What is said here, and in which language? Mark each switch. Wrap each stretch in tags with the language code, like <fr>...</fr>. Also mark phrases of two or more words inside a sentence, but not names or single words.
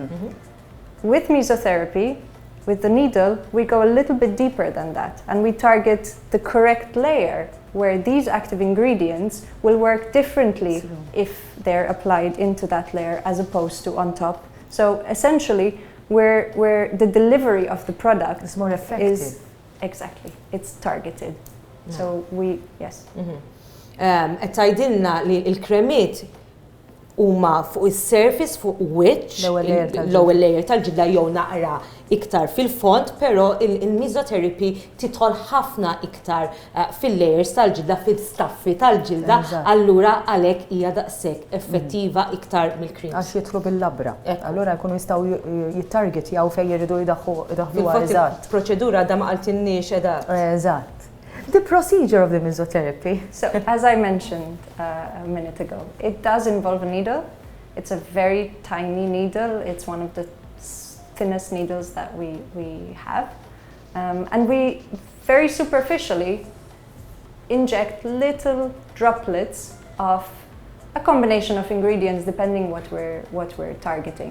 <en>With mesotherapy, with the needle, we go a little bit deeper than that and we target the correct layer where these active ingredients will work differently if they're applied into that layer as opposed to on top. So essentially, where the delivery of the product is more effective. Exactly, it's targeted. So yes.</en> <mt>Qed tgħidilna li l-kremiet huma fuq is-surface fuq wiċċ l-ewwel layer tal-ġilda jew naqra iktar fil-fond, però il-mesotherapy tidħol ħafna iktar fil-layers tal-ġilda fil-staffi tal-ġilda, allura għalhekk hija daqshekk effettiva iktar mill-creams. Għax jidħlu bil-labra. Allura jkunu jistgħu jittargetjaw fejn jiridu jdaħħluha eżatt. Proċedura da ma qaltilniex eżatt. Eżatt.</mt> <en>The procedure of the mesotherapy. So, as I mentioned a minute ago, it does involve a needle. It's a very tiny needle. It's one of the thinnest needles that we have. And we very superficially inject little droplets of a combination of ingredients depending what we're targeting.</en>